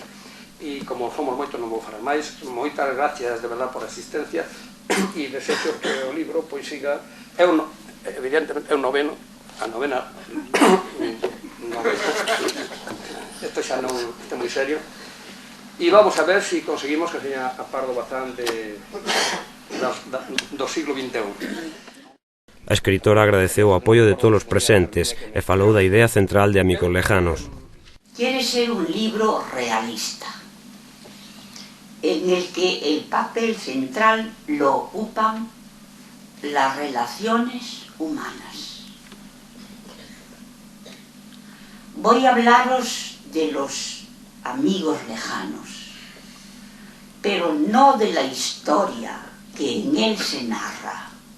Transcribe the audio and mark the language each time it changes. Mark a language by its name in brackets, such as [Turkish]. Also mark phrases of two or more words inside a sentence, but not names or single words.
[Galician] E como somos moitos non vou falar máis, moitas [Spanish] gracias de verdad [Galician] por a asistencia e desexo que o libro pois siga, evidentemente é un noveno, a novena isto xa non é moi serio. E vamos a ver se conseguimos que seña a Pardo Bazán do siglo XXI. A escritora agradeceu o apoio de todos os presentes e falou da idea central de Amigos Lejanos. [Spanish] Quiere ser un libro realista, en el que el papel central lo ocupan las relaciones humanas. Voy a hablaros de los amigos lejanos, pero no de la historia que en él se narra.